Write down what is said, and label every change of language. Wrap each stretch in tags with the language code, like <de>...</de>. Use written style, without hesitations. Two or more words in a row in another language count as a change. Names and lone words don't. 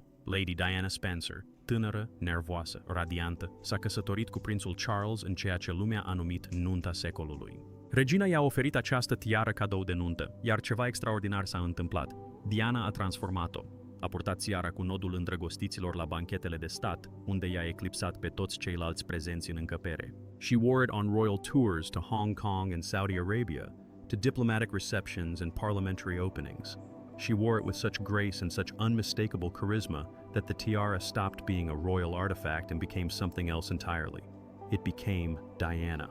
<ro>Lady Diana Spencer, tânără, nervoasă, radiantă, s-a căsătorit cu prințul Charles în ceea ce lumea a numit nunta secolului. Regina i-a oferit această tiară cadou de nuntă, iar ceva extraordinar s-a întâmplat. Diana a transformat-o. A purtat tiara cu nodul îndrăgostiților la banchetele de stat, unde i-a eclipsat pe toți ceilalți prezenți în încăpere.</ro> <en>She wore it on royal tours to Hong Kong and Saudi Arabia, to diplomatic receptions and parliamentary openings. She wore it with such grace and such unmistakable charisma that the tiara stopped being a royal artifact and became something else entirely. It became Diana.</en>